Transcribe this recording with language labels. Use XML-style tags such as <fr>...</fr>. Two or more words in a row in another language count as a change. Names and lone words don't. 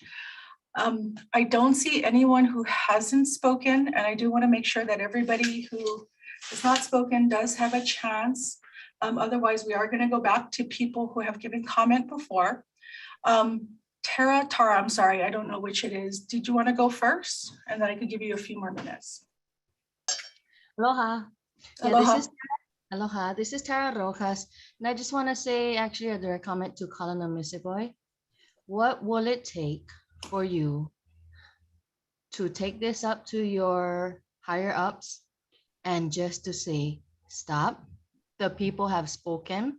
<en>I don't see anyone who hasn't spoken, and I do want to make sure that everybody who has not spoken does have a chance. Otherwise, we are going to go back to people who have given comment before. Tara, I'm sorry, I don't know which it is. Did you want to go first? And then I could give you a few more minutes. Aloha. Yeah, Aloha. Aloha, this is Tara Rojas. And I just want to say actually a direct comment to Colonel Misigoy. What will it take for you to take this up to your higher ups and just to say, stop, the people have spoken.</en>